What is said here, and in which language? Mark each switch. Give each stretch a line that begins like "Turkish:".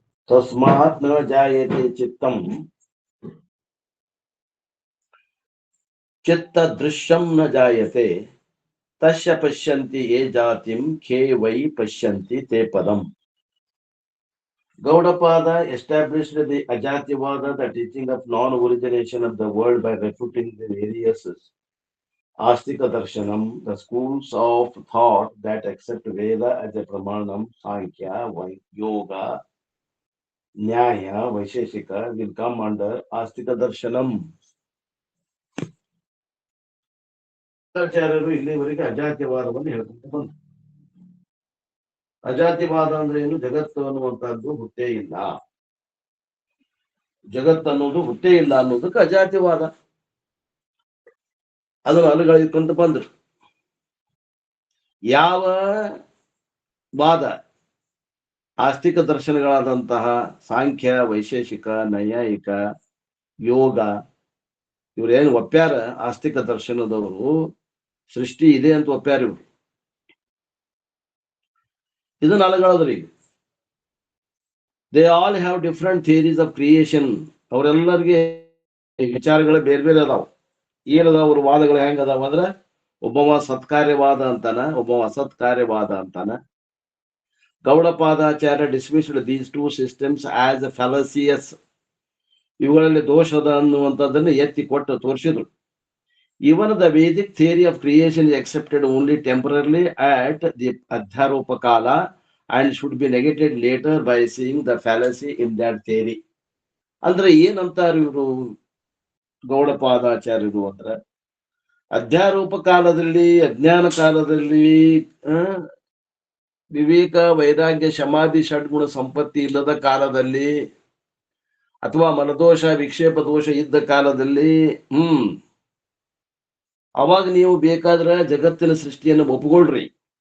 Sanskrit: तस्मात् न जायते चित्तम चित्त दृश्यम न जायते तस्य पश्यन्ति ये जातिम खे वै पश्यन्ति ते पदम.
English: Gaudapada established the Ajativada, the teaching of non-origination of the world, by refuting the various Astika Darshanam, the schools of thought that accept Veda as a Pramanam, Sankhya, Yoga, Nyaya, Vaisheshika will come under Astika Darshanam.
Kannada: ಆಚಾರ್ಯರು ಇಲ್ಲಿವರೆಗೆ ಅಜಾತ್ಯವಾದವನ್ನು ಹೇಳ್ಕೊಂಡು ಬಂದರು. ಅಜಾತ್ಯವಾದ ಅಂದ್ರೆ ಏನು? ಜಗತ್ತು ಅನ್ನುವಂತಹದ್ದು ಹುಟ್ಟೇ ಇಲ್ಲ, ಜಗತ್ತು ಅನ್ನೋದು ಹುಟ್ಟೇ ಇಲ್ಲ ಅನ್ನೋದಕ್ಕೆ ಅಜಾತ್ಯವಾದ. ಅದನ್ನು ಅನುಗಳಿಕೊಂತ ಬಂದ್ರು. ಯಾವ ವಾದ ಆಸ್ತಿಕ ದರ್ಶನಗಳಾದಂತಹ ಸಾಂಖ್ಯ, ವೈಶೇಷಿಕ, ನೈಯಾಯಿಕ, ಯೋಗ ಇವ್ರೇನು ಒಪ್ಪ್ಯಾರ, ಆಸ್ತಿಕ ದರ್ಶನದವರು ಸೃಷ್ಟಿ ಇದೆ ಅಂತ ಒಪ್ಪ್ಯಾರ. ಇವ್ರು ಇದನ್ನ ಅಲಗಳದ್ರಿ.
English: They all have different theories of creation.
Kannada: ಅವರೆಲ್ಲರಿಗೆ ವಿಚಾರಗಳು ಬೇರೆ ಬೇರೆ ಅದಾವ. ಏನದಾವ ಅವ್ರ ವಾದಗಳು? ಹೆಂಗ ಅದಾವ ಅಂದ್ರ, ಒಬ್ಬವ ಸತ್ಕಾರ್ಯವಾದ ಅಂತಾನ, ಒಬ್ಬವ ಅಸತ್ಕಾರ್ಯವಾದ ಅಂತಾನ.
English: Gaudapadacharya dismissed these two systems as fallacious.
Kannada: ಇವುಗಳಲ್ಲಿ ದೋಷದ ಅನ್ನುವಂಥದ್ದನ್ನು ಎತ್ತಿ ಕೊಟ್ಟು ತೋರಿಸಿದ್ರು.
English: Even the Vedic theory of creation is accepted only temporarily at the Adhyarupakala and should be negated later by seeing the fallacy in that theory.
Kannada: ಅಂದ್ರೆ ಏನಂತಾರ ಇವರು ಗೌಡಪಾದಾಚಾರ್ಯರು ಅಂದ್ರೆ, ಅಧ್ಯಾರೋಪ ಕಾಲದಲ್ಲಿ, ಅಜ್ಞಾನ ಕಾಲದಲ್ಲಿ, ವಿವೇಕ, ವೈರಾಗ್ಯ, ಸಮಾಧಿ, ಷಡ್ಗುಣ ಸಂಪತ್ತಿ ಇಲ್ಲದ ಕಾಲದಲ್ಲಿ, ಅಥವಾ ಮನದೋಷ, ವಿಕ್ಷೇಪ ದೋಷ ಇದ್ದ ಕಾಲದಲ್ಲಿ, ಅವಾಗ ನೀವು ಬೇಕಾದ್ರೆ ಜಗತ್ತಿನ ಸೃಷ್ಟಿಯನ್ನು ಒಪ್ಪಿಕೊಳ್ರಿ.